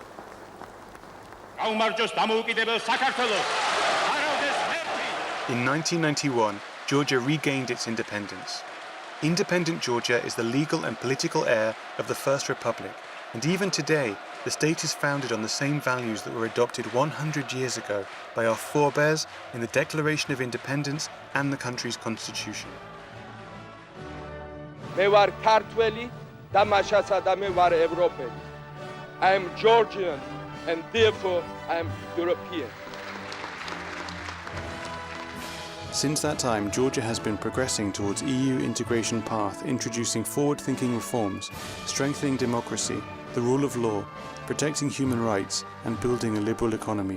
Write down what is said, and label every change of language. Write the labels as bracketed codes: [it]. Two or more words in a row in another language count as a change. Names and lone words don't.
[en] In 1991, Georgia regained its independence. Independent Georgia is the legal and political heir of the First Republic, and even today, the state is founded on the same values that were adopted 100 years ago by our forebears in the Declaration of Independence and the country's constitution. [ka] მე ვარ ქართველი და მაშასადა მე ვარ ევროპელი. [en] I am Georgian and therefore I am European. Since that time, Georgia has been progressing towards EU integration path, introducing forward-thinking reforms, strengthening democracy, the rule of law, protecting human rights, and building a liberal economy.